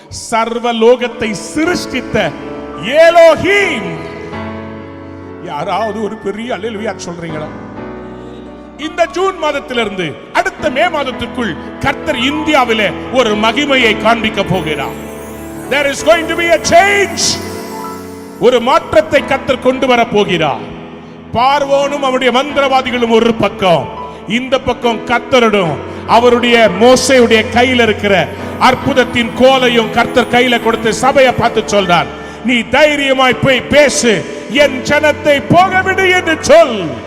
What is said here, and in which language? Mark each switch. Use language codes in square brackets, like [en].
[ta] சர்வ லோகத்தை சிருஷ்டித்த எலோஹீம். யாராவது ஒரு பெரிய அல்லேலூயா சொல்றீங்களா? இந்த ஜூன் மாதத்திலிருந்து அடுத்த மே மாதத்துக்குள் கர்த்தர் இந்தியாவிலே ஒரு மகிமையை காண்பிக்க போகிறார். [en] There is going to be a change. [ta] ஒரு மாற்றத்தை கர்த்தர் கொண்டு வர போகிறார். பார்வோனும் அவருடைய மந்திரவாதிகளும் ஒரு பக்கம், இந்த பக்கம் கர்த்தரும் அவருடைய மோசேயுடைய கையில் இருக்கிற அற்புதத்தின் கோலையும் கர்த்தர் கையில கொடுத்து சபையை பார்த்து சொல்றார், நீ தைரியமாய் போய் பேசு, என் ஜனத்தை போக விடு என்று சொல்.